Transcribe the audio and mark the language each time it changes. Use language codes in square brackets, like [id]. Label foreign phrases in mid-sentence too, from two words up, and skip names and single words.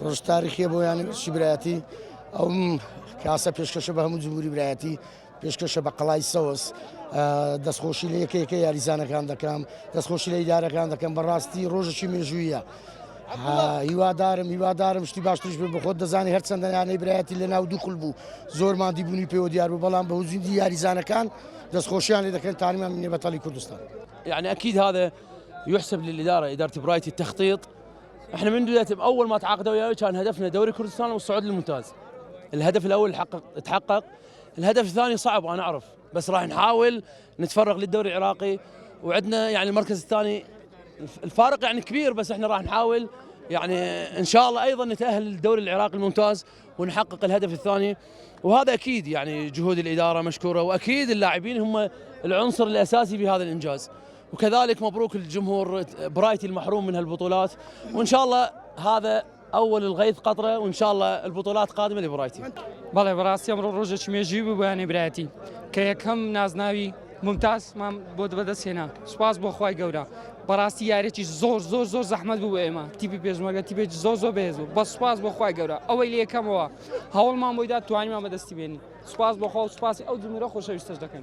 [ckb] تاریخی بۆ یانی برایەتی ئەو کاسە پێشکەشە بە هەموو جمهوری برایەتی پێشکەشە بە قەڵای سەوس دەستخۆشی لە یەکێکە یاریزانەکان دەکەم دەستخۆشی لە ئیدارەکان دەکەم بەڕاستی ڕۆژێکی مێژوویە هیوادارم شتی باشترش بێ بە خۆت دەزانی هەر چەندە یانەی برایەتی لە ناو دووخل بوو زۆرمان دیبوونی پێوە دیار بوو بەڵام بە وجودی یاریزانەکان دەستخۆشیان لێ دەکەن تاریمان منێ بەتەڵی کوردستان. [ar] يعني اكيد هذا يحسب للاداره اداره برايتي التخطيط. احنا من بدايه اول ما تعاقدوا وياي كان هدفنا دوري كردستان والصعود للممتاز. الهدف الاول تحقق، الهدف الثاني صعب انا اعرف بس راح نحاول نتفرغ للدوري العراقي وعندنا يعني المركز الثاني الفارق يعني كبير بس احنا راح نحاول يعني ان شاء الله ايضا نتاهل للدوري العراقي الممتاز ونحقق الهدف الثاني وهذا اكيد يعني جهود الاداره مشكوره واكيد اللاعبين هم العنصر الاساسي في هذا الانجاز وكذلك مبروك الجمهور برايتي المحروم من هالبطولات وان شاء الله هذا اول الغيث قطره وان شاء الله البطولات قادمه لبرايتي. [ckb] بەڵێ بەڕاستی ئەمڕۆ ڕۆژێکی مێژووی بوو بۆیانی برایەتی کە یەکەم نازناوی ممتازمان بۆ بەدەستهێنا سوپاس بۆ خوای گەورە بەڕاستی یاریێکی زۆر زەحمەت بوو بۆ ئێمە تیپی پێشمەرگە تیپێکی زۆر بەهێز بوو بە سوپاس بۆ خوای گەورە ئەوەی لە یەکەمەوە هەوڵمان بۆیدا توانیمان بەدەستی بێنین سوپاس بۆ خوا و سوپاسی ئەو جمهورە خۆشەویستەش دەکەن.